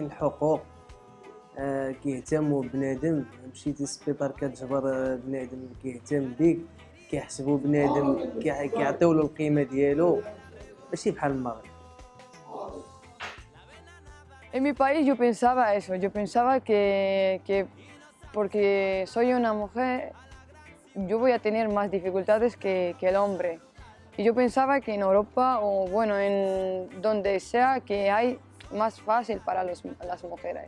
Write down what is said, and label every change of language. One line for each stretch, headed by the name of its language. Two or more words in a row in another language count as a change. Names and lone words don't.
Arabic: الحقوق كيهتموا بنادم مشيتي للسبيطار كتجبر بنادم كيهتم بيك كيحسبوا بنادم كيعطيو له القيمه ديالو ماشي بحال المغرب.
Spanish: En mi país yo pensaba eso, yo pensaba que porque soy una mujer yo voy a tener más dificultades que el hombre. Y yo pensaba que en Europa o bueno, en donde sea que hay más fácil para las mujeres.